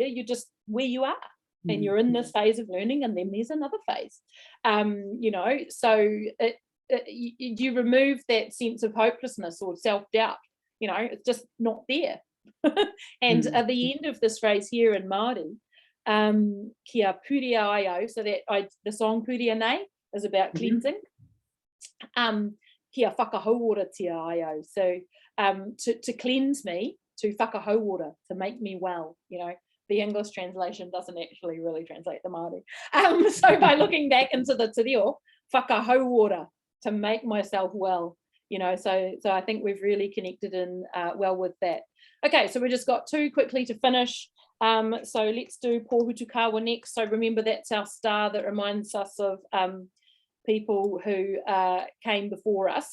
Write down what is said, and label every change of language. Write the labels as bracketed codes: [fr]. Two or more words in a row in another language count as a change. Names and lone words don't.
[en] You're just where you are. And you're in this phase of learning, and then there's another phase. So you remove that sense of hopelessness or self-doubt. It's just not there. And at the end of this phrase here in Māori, [mi] kia puria ai au, [en] so that the song Puria Nei is about cleansing. [mi] Kia whakahauora tia ai au, [en] so to cleanse me, to whakahauora, to make me well. The English translation doesn't actually really translate the Māori. So by looking back into the [mi] te reo, whakahauora, [en] to make myself well. So I think we've really connected in well with that. Okay, so we just got two quickly to finish. So let's do Pōhutukawa next. So remember, that's our star that reminds us of people who came before us.